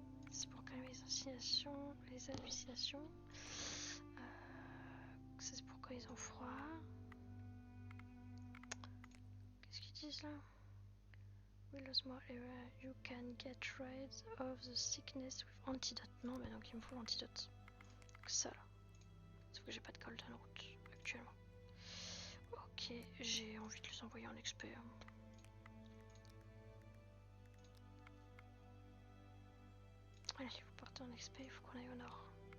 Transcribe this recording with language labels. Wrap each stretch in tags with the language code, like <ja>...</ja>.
<fr>C'est pour calmer les hallucinations. C'est pour quand ils ont froid. Qu'est-ce qu'ils disent là?</fr> <en>We lost more area. You can get rid of the sickness with antidote.</en> <fr>Non, mais donc il me faut l'antidote. Ça là. Sauf que j'ai pas de golden route actuellement. Ok, j'ai envie de les envoyer en expert. Allez, vous partez en expert, il faut qu'on aille au nord.</fr>